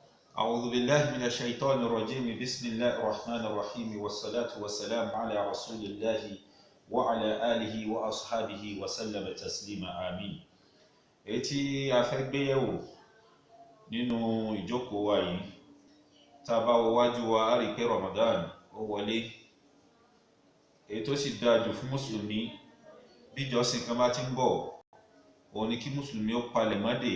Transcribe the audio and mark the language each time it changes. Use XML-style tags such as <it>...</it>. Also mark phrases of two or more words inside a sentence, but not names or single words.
<ar>أعوذ بالله من الشيطان الرجيم بسم الله الرحمن الرحيم والصلاة والسلام على رسول الله وعلى آله وأصحابه وسلم تسليما آمين.</ar> <yo>Èyí tí a fẹ́ gbé yẹ̀wò nínú ìjókòó wa yìí, tá bá wo wájú wa á rí pé Ramadan ó wọlé. Èyí tó sì dáa jù fún mùsùlùmí bí ìjọsìn kan bá ti ń bọ̀, òun ni kí mùsùlùmí ó palẹ̀mọ́ dé.</yo>